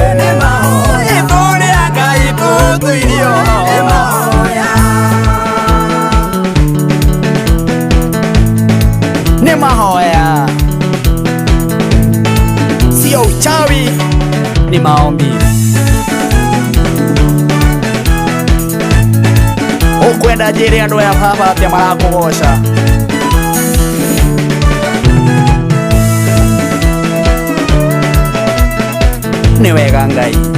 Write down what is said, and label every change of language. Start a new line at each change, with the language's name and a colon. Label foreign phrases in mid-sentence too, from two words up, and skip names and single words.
Kikuyu: Ithũrĩa Ngai tũtũirio nĩ mahoya,
Swahili: sio uchawi, ni maombi.
Kikuyu: Ukwenda njĩre andũ aya baba atĩa marakũgoca? Nĩ wega Ngai.